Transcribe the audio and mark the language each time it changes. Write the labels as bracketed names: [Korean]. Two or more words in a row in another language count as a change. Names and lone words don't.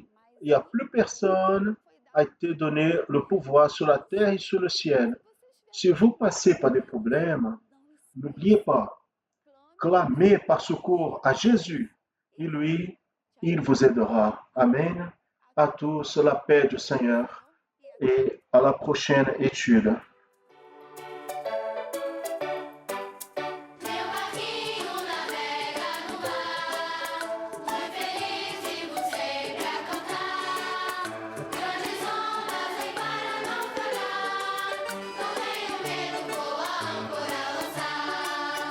[French] Il n'y a plus personne a été donné le pouvoir sur la terre et sur le ciel. Si vous passez par des problèmes, n'oubliez pas, clamez par secours à Jésus et lui, il vous aidera. Amen. À tous, la paix du Seigneur et à la prochaine étude. [Portuguese] Meu barquinho navega no mar, muito feliz e vou sempre a cantar. Grandes ondas vêm para naufragar, não tenho medo, vou a âncora lançar.